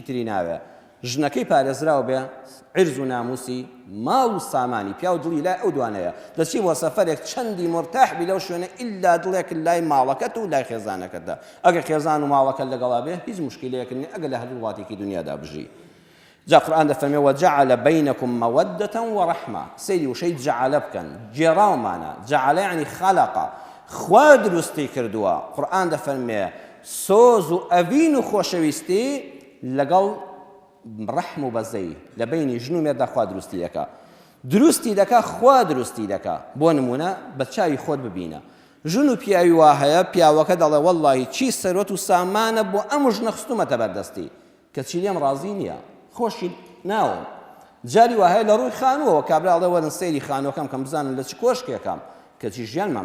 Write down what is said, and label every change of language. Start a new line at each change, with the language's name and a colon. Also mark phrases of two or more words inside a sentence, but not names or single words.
Central Kurdish: تری ناوێ ژنەکەی پارێزراوە بێ عرز و ناموسی ماڵ و سامانی پیا و دڵی لای ئەو دوانەیە دەچی بۆ سەفەرێک چەندی مرتاح بی لەو شوێنە ئیلا دڵێک لای ماڵەکەت و لای خێزانەکەتدا ئەگەر خێزان و ماڵەکە لەگەڵا بێ هیچ مشکلەیەک نیە ئەگەر لە هەردوو وڵاتێکی دنیادا بژی جا قورئان دەفەرمێ
Arabic: وجعل بينكم مودة ورحمة
Central Kurdish: سەیری وشەی جعلە بکەن جێراومانە جعلە یعنی خەلەقە خوا دروستی کردووە قورئان دەفەرمێ سۆز و ئەڤین و خۆشەویستی لەگەڵ ڕەحم و بەزەی لە بینی ژن و مێردا خوا دروستی دەکا دروستی دەکا خوا دروستی دەکا بۆ نمونە بە چاوی خۆت ببینە ژن و پیاوی وا هەیە پیاوەکە دەڵێ وەڵڵاهی چی سەرۆت و سامانە بۆ ئەم ژنە خستومەتە بەردەستی کەچی لێم ڕازی نییە خۆشی ناوم جاری وا هەیە لە ڕووی خانووەوە کابرا ئەڵێ وەرن سەیری خانووەکەم کەم بزانن لە چ کۆشکێکم کەچی ژیانمان